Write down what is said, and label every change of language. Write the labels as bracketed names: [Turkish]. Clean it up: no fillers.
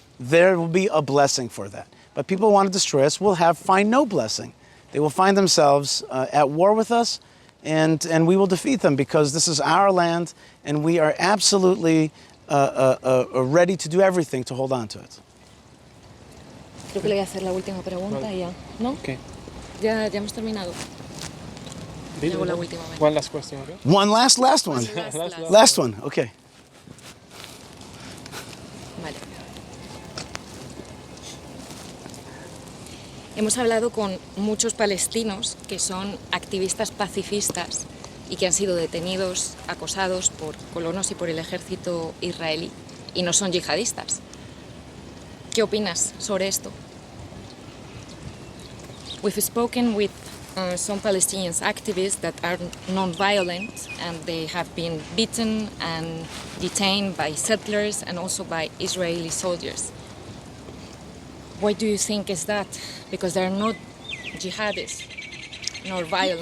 [English] There will be a blessing for that. But people who want to destroy us will find no blessing. They will find themselves at war with us, and we will defeat them because this is our land, and we are absolutely ready to do everything to hold on to it. [Spanish] Creo que le voy a hacer la última pregunta y ya. ¿No? [English] Okay. [Spanish] Ya hemos terminado. Luego la última. [English] One last question, okay? One last one. Last one, okay. [Spanish] Vale. Hemos hablado con muchos palestinos que son activistas pacifistas y que han sido detenidos, acosados por colonos y por el ejército israelí y no son yihadistas. ¿Qué opinas sobre esto? [English] We've spoken with some Palestinian activists that are non-violent and they have been beaten and detained by settlers and also by Israeli soldiers. Why do you think is that? Because they're not jihadists, nor violent.